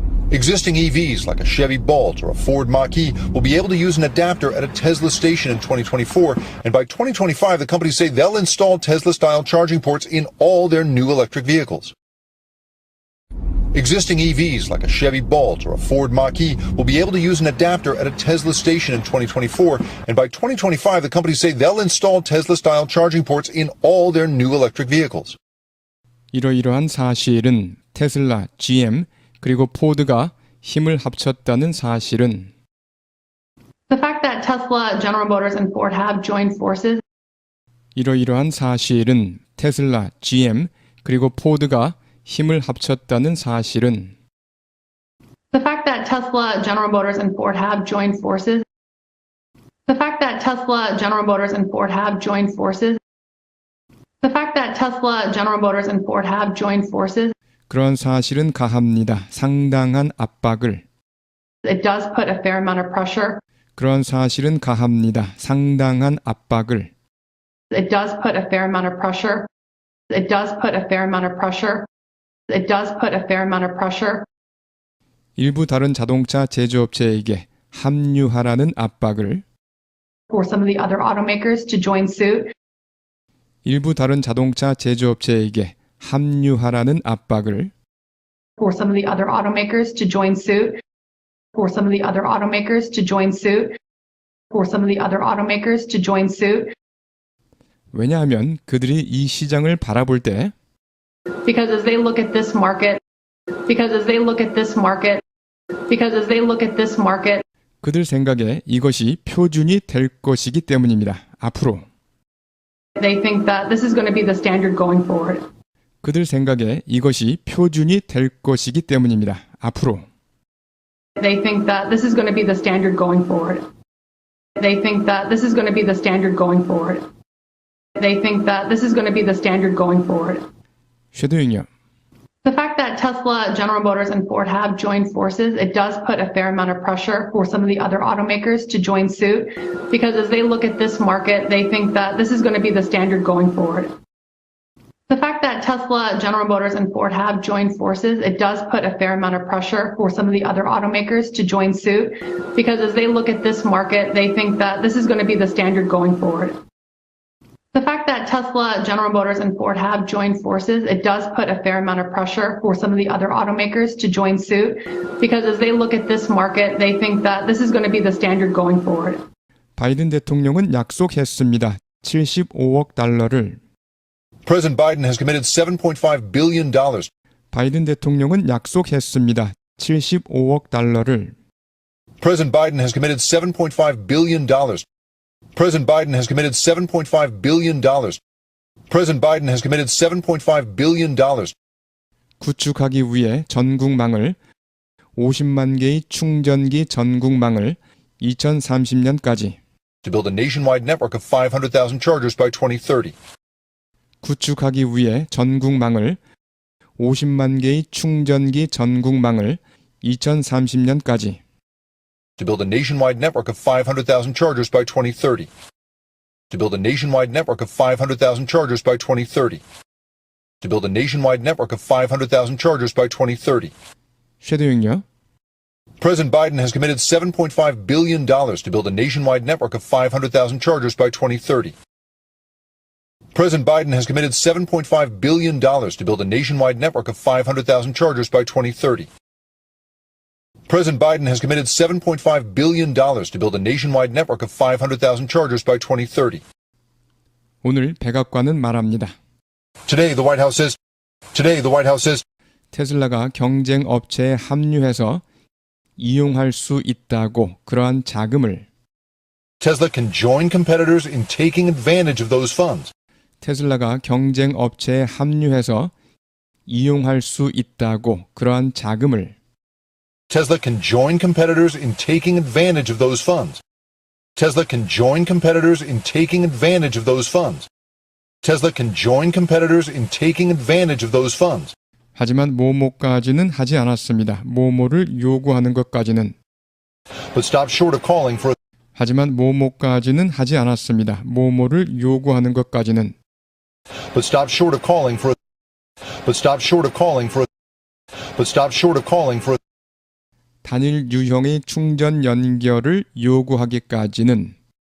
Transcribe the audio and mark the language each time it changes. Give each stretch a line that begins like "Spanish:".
English: Existing EVs like a Chevy Bolt or a Ford Mach-E will be able to use an adapter at a Tesla station in 2024, and by 2025 the companies say they'll install Tesla-style charging ports in all their new electric vehicles. Existing EVs like a Chevy Bolt or a Ford Mach-E will be able to use an adapter at a Tesla station in 2024, and by 2025 the companies say they'll install Tesla-style charging ports in all their new electric vehicles.
Korean: 이러이러한 사실은 테슬라, GM, 그리고 포드가 힘을 합쳤다는 사실은
English: The fact that Tesla, General Motors, and Ford have joined forces
Korean: 이러이러한 사실은 테슬라, GM, 그리고 포드가 힘을 합쳤다는 사실은
English: The fact that Tesla, General Motors, and Ford have joined forces The fact that Tesla, General Motors, and Ford have joined forces The fact that Tesla, General Motors, and Ford have joined forces
Korean: 그런 사실은 가합니다. 상당한 압박을
English: It does put a fair amount of pressure
Korean: 그런 사실은 가합니다. 상당한 압박을
English: It does put a fair amount of pressure It does put a fair amount of pressure It does put a fair amount of pressure
Korean: 일부 다른 자동차 제조업체에게 합류하라는 압박을
English: for some of the other automakers to join suit
Korean: 일부 다른 자동차 제조업체에게 합류하라는 압박을
English: for some of the other automakers to join suit for some of the other automakers to join suit for some of the other automakers to join suit
Korean: 왜냐하면 그들이 이 시장을 바라볼 때
English: because as they look at this market because as they look at this market because as they look at this market
Korean: 그들 생각에 이것이 표준이 될 것이기 때문입니다. 앞으로
English: they think that this is going to be the standard going forward
Korean: 그들 생각에 이것이 표준이 될 것이기 때문입니다. 앞으로
English: they think that this is going to be the standard going forward they think that this is going to be the standard going forward they think that this is going to be the standard going forward
Korean: 쉐도잉요.
English: The fact that Tesla, General Motors, and Ford have joined forces, it does put a fair amount of pressure for some of the other automakers to join suit because as they look at this market, they think that this is going to be the standard going forward. The fact that Tesla, General Motors, and Ford have joined forces, it does put a fair amount of pressure for some of the other automakers to join suit because as they look at this market, they think that this is going to be the standard going forward. The fact that Tesla, General Motors, and Ford have joined forces, it does put a fair amount of pressure for some of the other automakers to join suit because as they look at this market, they think that this is going to be the standard going forward.
Korean: 바이든 대통령은 약속했습니다. 75억 달러를
English: President Biden has committed $7.5 billion.
Korean: 바이든 대통령은 약속했습니다. 75억 달러를
English: President Biden has committed $7.5 billion. President Biden has committed $7.5 billion. President Biden has committed $7.5 billion.
Korean: 구축하기 위해 전국망을 50만 개의 충전기 전국망을 2030년까지
English: To build a nationwide network of 500,000 chargers by 2030.
Korean: 구축하기 위해 전국망을 50만 개의 충전기 전국망을 2030년까지
English: To build a nationwide network of 500,000 chargers by 2030. To build a nationwide network of 500,000 chargers by 2030. To build a nationwide network of 500,000 chargers by 2030.
Korean: 쉐도잉요.
English: President Biden has committed $7.5 billion to build a nationwide network of 500,000 chargers by 2030. President Biden has committed $7.5 billion to build a nationwide network of 500,000 chargers by 2030. President Biden has committed $7.5 billion to build a nationwide network of 500,000 chargers by 2030.
Korean: 오늘 백악관은 말합니다.
English: Today, the White House says
Korean: 테슬라가 경쟁 업체에 합류해서 이용할 수 있다고 그러한 자금을
English: Tesla can join competitors in taking advantage of those funds.
Korean: 테슬라가 경쟁 업체에 합류해서 이용할 수 있다고 그러한 자금을
English: Tesla can join competitors in taking advantage of those funds. Tesla can join competitors in taking advantage of those funds. Tesla can join competitors in taking advantage of those funds.
Korean: 하지만 뭐뭐까지는 하지 않았습니다. 뭐뭐를 요구하는 것까지는
English: but stopped short of calling for a
Korean: 하지만 뭐뭐까지는 하지 않았습니다. 뭐뭐를 요구하는 것까지는.
English: but stopped short of calling for a but stopped short of calling for a but stopped short of calling for a
Korean: 단일 유형의 충전 연결을 요구하기까지는.